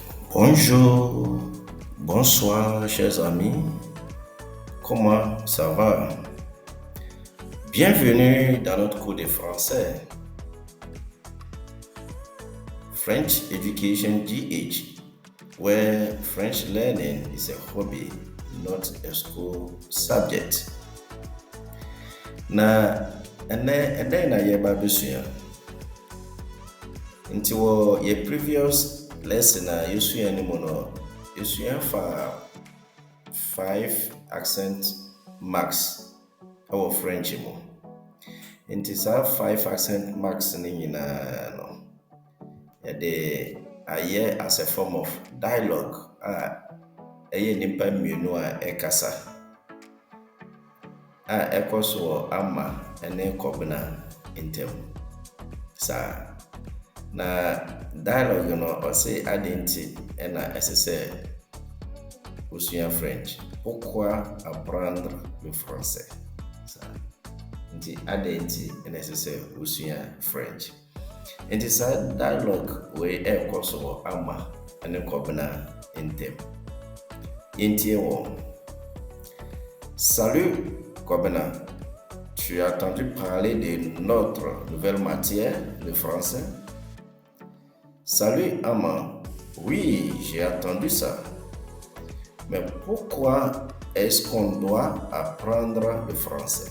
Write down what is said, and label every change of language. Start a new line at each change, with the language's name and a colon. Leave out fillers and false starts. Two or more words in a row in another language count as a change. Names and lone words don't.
French: Bonjour, bonsoir chers amis, comment ça va? Bienvenue dans notre cours de français.
English: French Education GH, where French learning is a hobby, not a school subject.
Akan: Na ɛnɛ na yɛba abɛsua. Nti wɔ yɛ
English: previous lesson
Akan: a yɛsua no mu no, yɛsua fa
English: 5 accent marks
Akan: ɛwɔ French mu. Nti saa
English: 5 accent marks
Akan: no nyinaa no, yɛde ayɛ
English: as a form of dialogue
Akan: a ɛyɛ nipa mmienu a ɛkasa a ɛkɔ so wɔ ama ɛne kɔbena ntam. Saa na dialogue no ɔse adenti ɛna ɛsɛ sɛ usua French.
French: Pourquoi apprendre le français?
Akan: Saa nti adenti ɛna ɛsɛ sɛ usua French. Nti saa dialogue wei ɛkɔ so wɔ ama ɛne kɔbena ntam. Yɛntie wɔ.
French: Salut Kobena, tu as entendu parler de notre nouvelle matière, le français? Salut Ama, oui, j'ai entendu ça. Mais pourquoi est-ce qu'on doit apprendre le français?